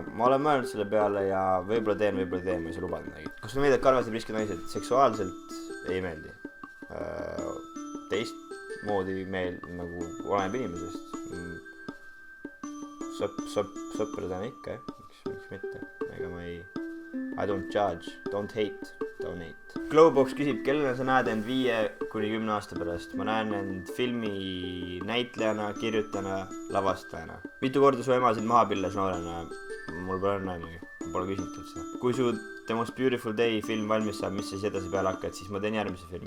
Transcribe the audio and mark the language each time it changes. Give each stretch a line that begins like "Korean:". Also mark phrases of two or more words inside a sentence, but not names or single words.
Estonian: Ma olen mõelnud selle peale ja võib-olla teen, ma ei saa lubada midagi. Kas sulle meeldib Karvased riskid naised? Seksuaalselt ei meeldi. Teistmoodi nagu oleneb inimesest. Sõpradena ikka, miks mitte. Ega ma ei...
English: I don't judge, don't hate, donate.
Estonian: Glowbox küsib, kellena sa näed end 5-10 aasta pärast? Ma näen end filmi näitlejana, kirjutajana, lavastajana. Mitu korda su ema sind maha pilles noorena? Mul pole näimagi, pole küsitud seda. Kui su The Most Beautiful Day film valmis saab, mis siis edasi peale hakkad, siis ma teen järgmise filmi.